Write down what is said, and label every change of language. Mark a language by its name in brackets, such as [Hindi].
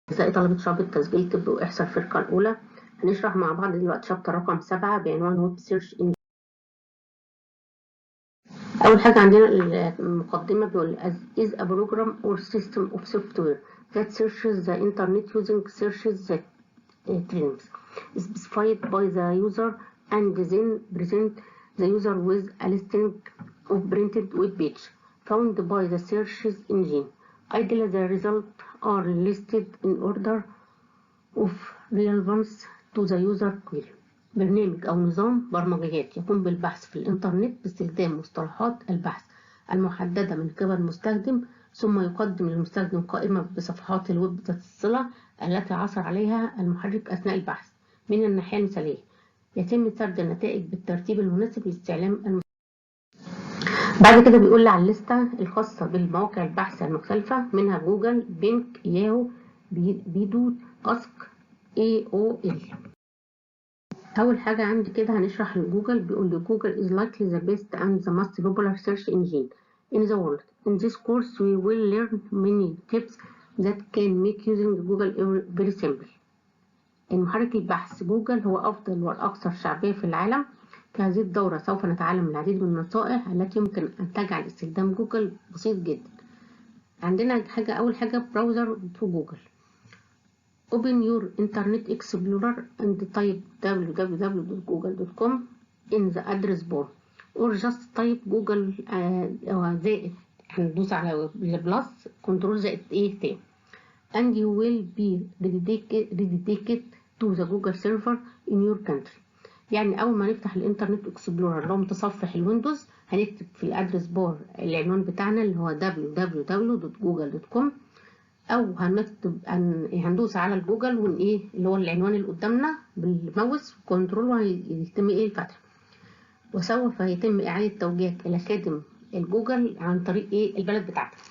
[Arabic] أعزائي طلبة شعبة تسجيل طب وإحصاء الفرقة الأولى، هنشرح مع بعض دلوقتي شابتر رقم 7 بعنوان ويب سيرش انجين. أول حاجة عندنا المقدمة بيقول [English] is a program or system of software that searches the internet using searches that terms specified by the user and then present the user with a listing of printed web page found by the search engine. Ideally, the results are listed in order of relevance to the user query. [Arabic] برنامج أو نظام برمجيات يقوم بالبحث في الإنترنت باستخدام مصطلحات البحث المحددة من قبل المستخدم، ثم يقدم للمستخدم قائمة بصفحات الويب ذات الصلة التي عثر عليها المحرك أثناء البحث. من الناحية المثالية يتم سرد النتائج بالترتيب المناسب لاستعلام المستخدم. بعد كده بيقول لي على الليستة الخاصة بالمواقع البحث المختلفة، منها جوجل، بينك، ياهو، بيدو، اسك، AOL. أول حاجة عندي كده هنشرح جوجل. بيقول لي [English] Google is likely the best and the most popular search engine in the world. In this course we will learn many tips that can make using Google very simple. [Arabic] المحرك البحث جوجل هو أفضل والأكثر شعبية في العالم. في هذه الدورة سوف نتعلم العديد من النصائح التي يمكن أن تجعل استخدام جوجل بسيط جدا. عندنا أول حاجة براوزر في جوجل. [English] Open your Internet Explorer and type www.google.com in the address bar or just type Google [Arabic] زائد هندوس على البلس كنترول زائد تاني [English] and you will be redirected to the Google server in your country. [Arabic] يعني أول ما نفتح الإنترنت إكسبلورر لو متصفح الويندوز هنكتب في الأدرس بار العنوان بتاعنا اللي هو www.google.com او هندوس على الجوجل اللي هو العنوان اللي قدامنا بالماوس كنترول وهيتم الفتح، وسوف يتم اعاده توجيهك الى خادم الجوجل عن طريق البلد بتاعتك.